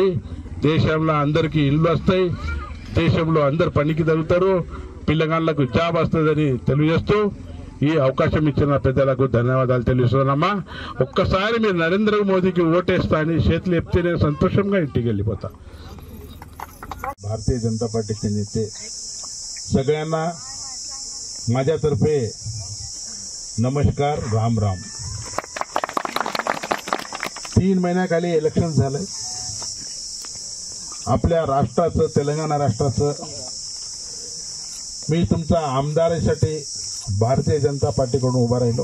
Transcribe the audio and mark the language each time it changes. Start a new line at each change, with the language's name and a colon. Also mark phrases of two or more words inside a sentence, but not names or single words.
Telugu: దేశంలో అందరికీ ఇల్లు వస్తాయి, దేశంలో అందరు పనికి తగ్గుతారు, పిల్లగాళ్ళకు జాబ్ వస్తుందని తెలియజేస్తూ ఈ అవకాశం ఇచ్చిన పెద్దలకు ధన్యవాదాలు తెలియజేస్తున్నామా. ఒక్కసారి మీరు నరేంద్ర మోదీకి ఓటేస్తా అని చేతులు ఎప్తే నేను संतोषంగా ఇంటికి వెళ్ళిపోతా.
Marathi: भारतीय जनता पार्टीचे नेते सगळ्यांना माझ्यातर्फे नमस्कार, राम राम. 3 महिन्याखाली इलेक्शन झालंय. आपल्या राष्ट्राचं, तेलंगणा राष्ट्राचं मी तुमचा आमदारासाठी भारतीय जनता पार्टीकडून उभा राहिलो.